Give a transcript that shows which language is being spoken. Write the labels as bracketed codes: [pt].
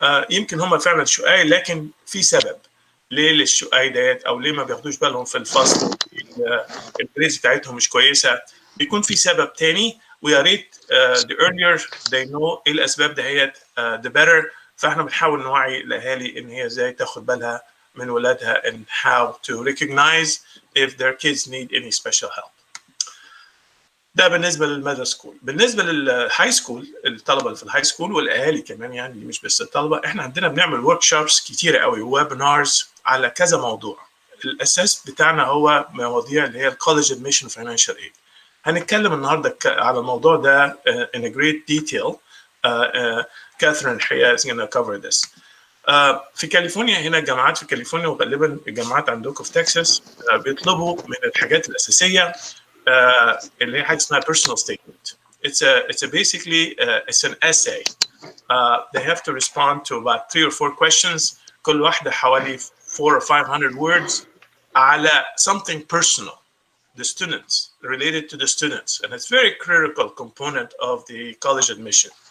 [ar] يمكن هم فعلا شقاي, لكن في سبب ليه للشقاي ديت او ليه ما بياخدوش بالهم في الفصل, الجريز بتاعتهم مش كويسه, بيكون في سبب تاني, ويا ريت [en] the earlier they know [ar] ايه الاسباب دهيت [en] the better. [ar] فاحنا بنحاول نوعي الاهالي ان هي ازاي تاخد بالها من ولادها [en] and how to recognize if their kids need any special help. [ar] ده بالنسبه للميدل سكول. بالنسبه للهاي سكول, الطلبه اللي في الهاي سكول والاهالي كمان, يعني مش بس الطلبه, احنا عندنا بنعمل ورك شوبس كتيره قوي, ويبنارز على كذا موضوع. الاساس بتاعنا هو مواضيع اللي هي الكوليدج ادميشن فاينانشال ايد. هنتكلم النهارده على الموضوع ده [en] in a great detail. Katherine الحقيقه is going to cover this. [ar] في كاليفورنيا هنا الجامعات في كاليفورنيا, وغالبا الجامعات عندكم في تكساس بيطلبوا من الحاجات الاساسيه اللي هي حاجه اسمها personal statement. [en] It's a basically it's an essay. They have to respond to about 3 or 4 questions, [ar] كل واحده حوالي [en] 4 or 500 words على something personal, the students, related to the students, and it's very critical component of the college admission.